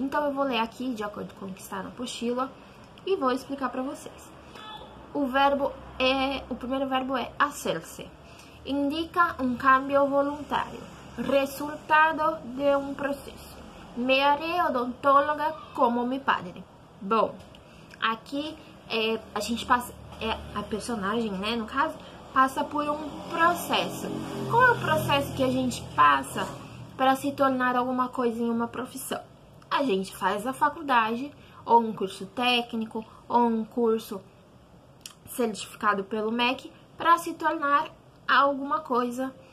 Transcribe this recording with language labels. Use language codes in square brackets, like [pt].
[pt] Então, eu vou ler aqui, de acordo com o que está na apostila, e vou explicar para vocês. O primeiro verbo é hacerse. Indica um cambio voluntário, resultado de um processo. [es] Me haré odontóloga como mi padre. [pt] Bom, aqui a gente passa, a personagem, né, no caso, passa por um processo. Qual é o processo que a gente passa para se tornar alguma coisa em uma profissão? A gente faz a faculdade, ou um curso técnico, ou um curso certificado pelo MEC, para se tornar alguma coisa.